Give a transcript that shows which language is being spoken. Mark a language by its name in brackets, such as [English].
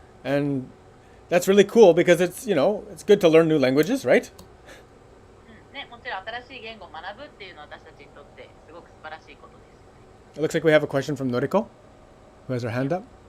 [English] And that's really cool because it's good to learn new languages, right? [Japanese] ね、もちろん新しい言語を学ぶっていうのは私たちにとってすごく素晴らしいことです。 [English] It looks like we have a question from Noriko, who has her hand up.